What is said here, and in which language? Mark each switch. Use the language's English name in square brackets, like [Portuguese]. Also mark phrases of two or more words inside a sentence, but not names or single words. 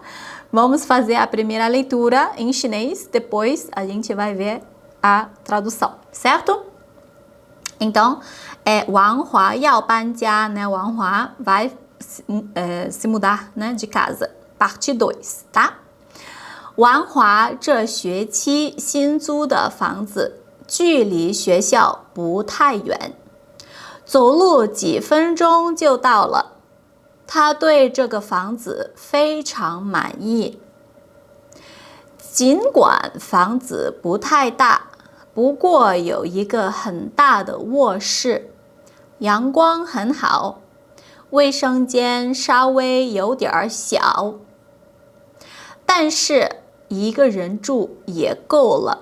[Portuguese] Vamos fazer a primeira leitura em chinês, depois a gente vai ver a tradução, certo? Então, Wang Hua [Chinese] 要搬家, [Portuguese] né? Wang Hua vai se mudar, né, de casa. Parte 2, tá? [Chinese] 王华这学期新租的房子距离学校不太远，走路几分钟就到了。他对这个房子非常满意。尽管房子不太大，不过有一个很大的卧室，阳光很好，卫生间稍微有点小，但是一个人住也够了。